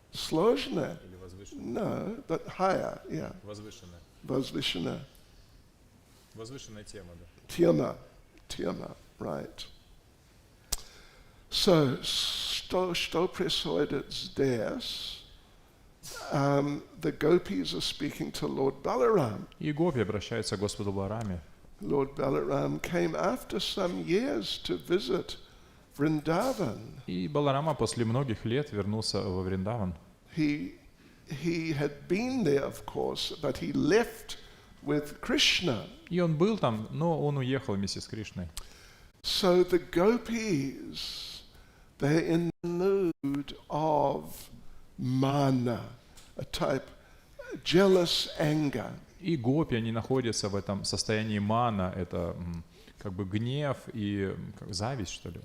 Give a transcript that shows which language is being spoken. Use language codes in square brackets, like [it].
[ru] Сложная? Или возвышенная? [en] No, but higher, yeah. [ru] Возвышенная. Возвышенная. Возвышенная тема, да. Тема, right. So, что происходит здесь? [en] The gopis are speaking to Lord Balaram. [ru] И гопи обращаются к Господу Балараме. [en] Lord Balaram came after some years to visit Vrindavan. [ru] И Баларама после многих лет вернулся во Вриндаван. [en] He had been there, of course, but he left with Krishna. [ru] И он был там, но он уехал вместе с Кришной. [en] So the gopis, they're in the mood of mana, a type jealous anger. [ru] И гопи, они находятся в этом состоянии мана, это как бы гнев и зависть, что ли?